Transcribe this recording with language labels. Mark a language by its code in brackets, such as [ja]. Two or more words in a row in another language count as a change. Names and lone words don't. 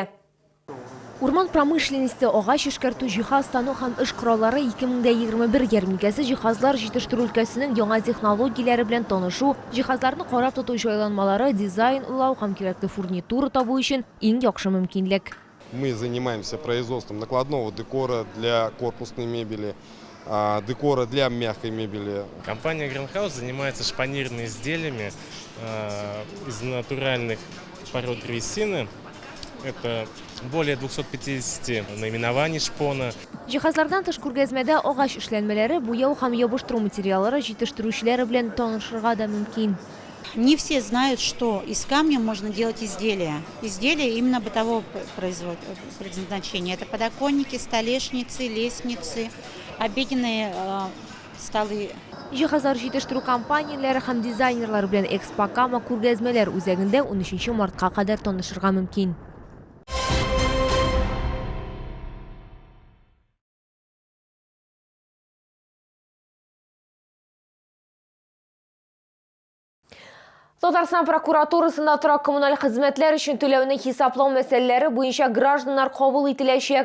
[tt] Урман промышленности агач эшкәртү, җиһаз тану һәм эш кораллары 2021 ярминкәсе җиһазлар җитештерү өлкәсенең яңа технологияләре белән танышу, җиһазларны карап тоту җайланмалары, дизайн уйлау һәм кирәкле фурнитура табу өчен иң яхшы мөмкинлек. [ru] Мы занимаемся производством накладного декора для корпусной мебели, декора для мягкой мебели. Компания Greenhouse занимается шпанирными изделиями из натуральных пород древесины. Это более 250 наименований шпона. [tt] Җиһазлардан тыш күргәзмәдә агач эшләнмәләре, буяу һәм ябыштыру материаллары җитештерүчеләре белән танышырга да мөмкин. [ru] Не все знают, что из камня можно делать изделия. Изделия именно бытового предназначения. Это подоконники, столешницы, лестницы, обеденные столы. [tt] Җиһазлар җитештерү компанияләре һәм дизайнерлар белән Экспо-Кама күргәзмәләр үзәгендә 13 мартка кадәр танышырга мөмкин. Татарстан прокуратурасында торак коммуналь хезмәтләр өчен түләүне хисаплау мәсьәләләре буенча гражданнар кабул ителәчәк.